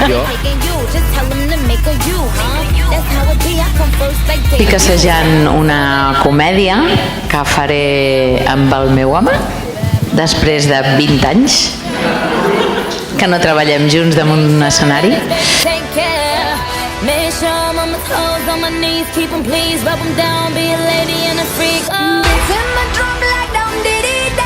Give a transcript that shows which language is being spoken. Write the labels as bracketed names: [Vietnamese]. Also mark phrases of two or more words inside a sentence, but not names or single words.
[Catalan] Estic assajant una comèdia que faré amb el meu home després de 20 anys que no treballem junts damunt un escenari. [English] Keep 'em please, rub 'em down, be a lady and a freak. Oh, it's in my drum like Dum Diddy.